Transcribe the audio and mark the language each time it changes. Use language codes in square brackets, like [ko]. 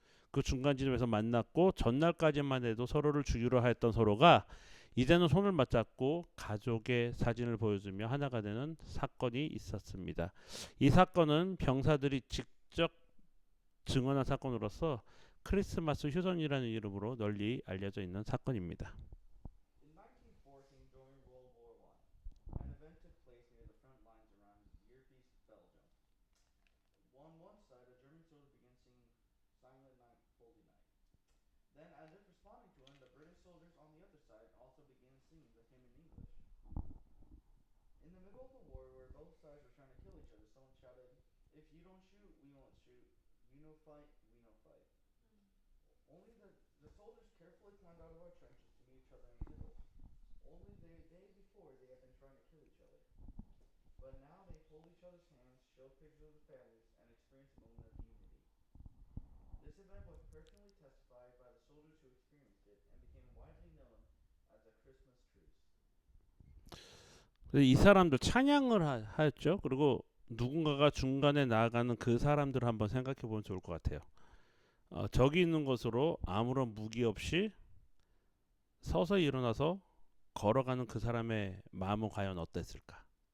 [ko] 그 중간 지점에서 만났고 전날까지만 해도 서로를 죽이려 했던 서로가 이제는 손을 맞잡고 가족의 사진을 보여주며 하나가 되는 사건이 있었습니다. 이 사건은 병사들이 직접 증언한 사건으로서 크리스마스 휴전이라는 이름으로 널리 알려져 있는 사건입니다. [en] In 1914, during World War I, an event took place near the front lines around Ypres, Belgium. On one side, a German soldier began singing Silent Night, Holy Night. Then, as if responding to him, the British soldiers on the other side also began singing the hymn in English. In the middle of the war, where both sides were trying to kill each other, someone shouted, "If you don't shoot, we won't shoot. You no fight, we no fight." Only the soldiers carefully climbed out of our trenches to meet each other in the middle. Only the day before, they had been trying to kill each other. But now they hold each other's hands, show pictures of their families, and experience a moment of unity. This event was personally testified by the soldiers who experienced it and became widely known as the Christmas truce. [ko] 이 사람들 찬양을 하였죠. 그리고 누군가가 중간에 나아가는 그 사람들을 한번 생각해 보면 좋을 것 같아요. 저기 있는 것으로 아무런 무기 없이 서서히 일어나서 걸어가는 그 사람의 마음은 과연 어땠을까?